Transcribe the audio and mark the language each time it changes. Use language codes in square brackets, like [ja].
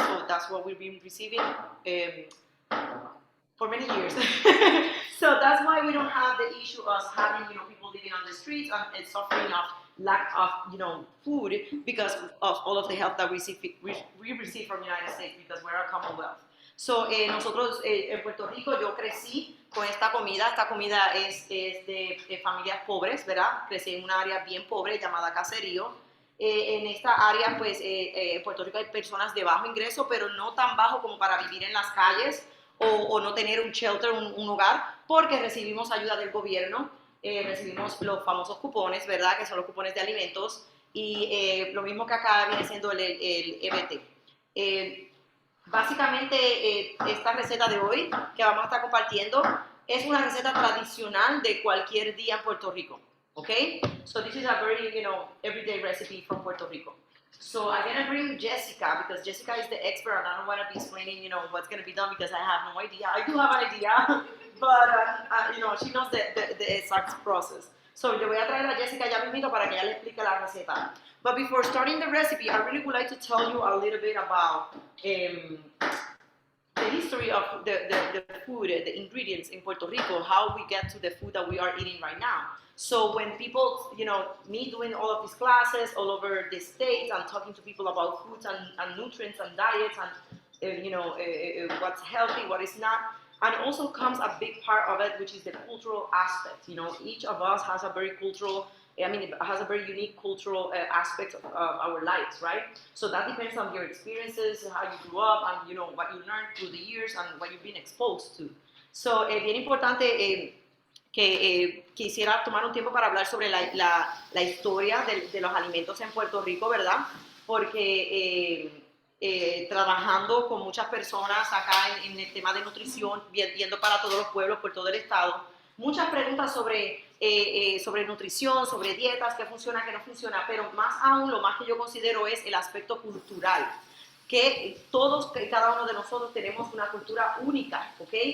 [en] So that's what we've been receiving for many years. So that's why we don't have the issue of having people living on the streets and suffering of lack of food because of all of the help that we receive from the United States because we're a Commonwealth. [es] So nosotros en Puerto Rico yo crecí con esta comida es de familias pobres, ¿verdad? Crecí en una área bien pobre llamada Caserío. En esta área pues en Puerto Rico hay personas de bajo ingreso, pero no tan bajo como para vivir en las calles o no tener un shelter, un hogar, porque recibimos ayuda del gobierno, recibimos los famosos cupones, ¿verdad? Que son los cupones de alimentos y lo mismo que acá viene siendo el EBT. Básicamente, esta receta de hoy que vamos a estar compartiendo es una receta tradicional de cualquier día en Puerto Rico, okay? [en] So this is a very, everyday recipe from Puerto Rico. So I'm gonna bring Jessica because Jessica is the expert and I don't want to be explaining, what's gonna be done because I have no idea. I do have an idea, but she knows the exact process. [es] So yo voy a traer a Jessica ya mismito para que ella le explique la receta. [en] But before starting the recipe, I really would like to tell you a little bit about the history of the food, the ingredients in Puerto Rico, how we get to the food that we are eating right now. So when people, me doing all of these classes all over the state and talking to people about foods and nutrients and diets and, what's healthy, what is not, and also comes a big part of it, which is the cultural aspect. Each of us has a very cultural, it has a very unique cultural aspect of our lives, right? So that depends on your experiences, how you grew up, and what you learned through the years and what you've been exposed to. [es] So, bien importante que quisiera tomar un tiempo para hablar sobre la historia de los alimentos en Puerto Rico, ¿verdad? Porque trabajando con muchas personas acá en el tema de nutrición, viendo para todos los pueblos, por todo el estado, muchas preguntas sobre nutrición, sobre dietas, qué funciona, qué no funciona, pero más aún lo más que yo considero es el aspecto cultural, que todos, que cada uno de nosotros tenemos una cultura única, ¿ok?